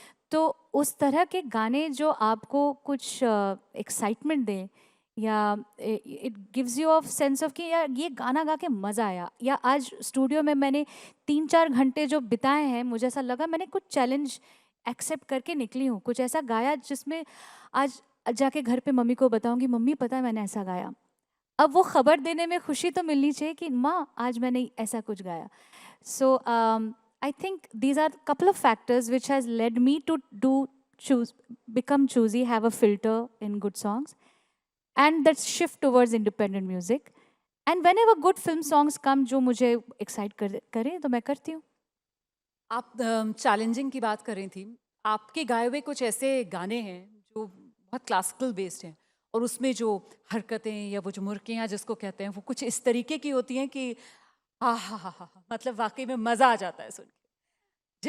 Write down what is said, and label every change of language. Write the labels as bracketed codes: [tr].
[hi] तो उस तरह के गाने जो आपको कुछ एक्साइटमेंट दें, या [en] it gives you of sense of [hi] कि यार ये गाना गा के मज़ा आया, या आज स्टूडियो में मैंने 3-4 घंटे जो बिताए हैं, मुझे ऐसा लगा मैंने कुछ चैलेंज एक्सेप्ट करके निकली हूँ, कुछ ऐसा गाया जिसमें आज जाके घर पे मम्मी को बताऊँगी, मम्मी पता है मैंने ऐसा गाया. अब वो खबर देने में खुशी तो मिलनी चाहिए कि माँ आज मैंने ऐसा कुछ गाया. [en] So I think these are couple of factors which has led me to become choosy, have a filter in good songs, and that shift towards independent music. And whenever good film songs come [hi] जो मुझे excite करे तो मैं करती हूँ. आप challenging की बात कर रही थी. आपके गाए हुए कुछ ऐसे गाने हैं जो बहुत क्लासिकल बेस्ड हैं, और उसमें जो हरकतें या वो जो मुर्कियाँ जिसको कहते हैं वो कुछ इस तरीके की होती हैं कि हा, मतलब वाकई में मज़ा आ जाता है सुन के.